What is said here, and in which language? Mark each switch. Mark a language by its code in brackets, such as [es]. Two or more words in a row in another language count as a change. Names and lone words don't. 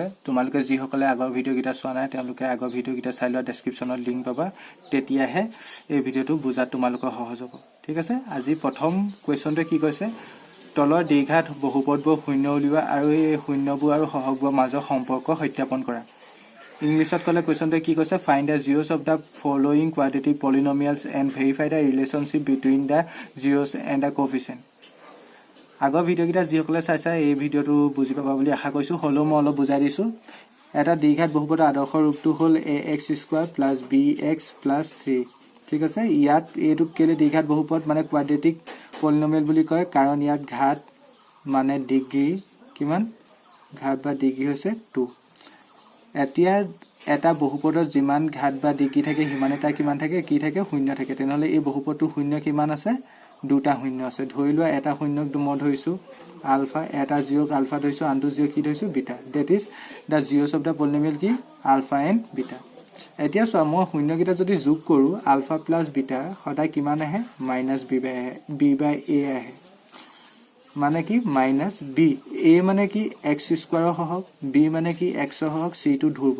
[as] তোমালোকে যি সকলে আগৰ ভিডিও কিটা চোৱা নাই তেওঁলোকে আগৰ ভিডিও কিটা চাই লোৱা ডেসক্ৰিপচনত লিংক পাবা তেতিয়াহে এই ভিডিওটো বুজাত তোমালোকৰ সহজ হ'ব ঠিক আছে আজি প্ৰথম কোৱেশ্চনটো কি কৈছে তলৰ দ্বিঘাত বহুপদবোৰ শূন্য উলিওৱা আৰু এই শূন্যবোৰ আৰু সহগবোৰ মাজৰ সম্পৰ্ক সত্যাপন কৰা Englishত কলে কোৱেশ্চনটো কি কৈছে [en] find the zeros of the following quadratic polynomials and verify the relationship between the zeros and the coefficient [as] আগৰ ভিডিও কিটা যি সকলে চাইছা এই ভিডিওটো বুজি পাবা বুলি আশা কৰিছো হলো মই অলপ বুজাই দিছো এটা দ্বিঘাত বহুপদৰ আদৰ্শ ৰূপটো হ'ল ax² + bx + c ঠিক আছে ইয়াত এটো কেলে দ্বিঘাত বহুপদ মানে [en] quadratic polynomial [as] বুলি কয় কাৰণ ইয়াত ঘাত মানে ডিগ্ৰী কিমান ঘাত বা ডিগ্ৰী হৈছে 2 এতিয়া এটা বহুপদৰ যিমান ঘাত বা ডিগ্ৰী থাকে হিমান এটা কিমান থাকে কি থাকে শূন্য থাকে তেনেহলে এই বহুপদটো শূন্য কিমান আছে দুটা শূন্য আছে ধৰি লোৱা এটা শূন্যক মই ধৰিছো আলফা এটা জিৰক আলফা ধৰিছো আনটো জিৰ কি ধৰিছো বিটা [en] that is the zeros of the polynomial [as] কি আলফা and বিটা এতিয়া চোৱা মই শূন্য কিটা যদি যোগ কৰো আলফা + বিটা সদায় কিমান আহে -b/a আহে মানে কি -b a মানে কি x² সহগ b মানে কি x সহগ c টো ধ্ৰুব